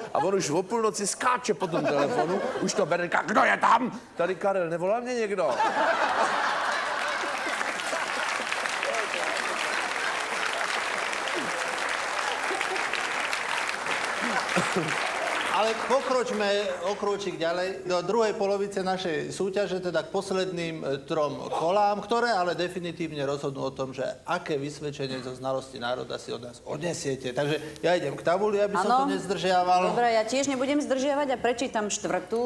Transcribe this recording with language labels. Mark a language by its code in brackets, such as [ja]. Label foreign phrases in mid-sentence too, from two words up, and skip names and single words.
[cs] A on už o půlnoci skáče po tom telefonu, už to bere, říká, kdo je tam? Tady Karel, nevolal mě někdo? [sk] Ale pokročme o krôčik ďalej do druhej polovice našej súťaže, teda k posledným 3 kolám, ktoré ale definitívne rozhodnú o tom, že aké vysvedčenie zo znalosti národa si od nás odnesiete. Takže ja idem k tabuli, aby som to nezdržiaval. Dobre, ja tiež nebudem zdržiavať a prečítam 4.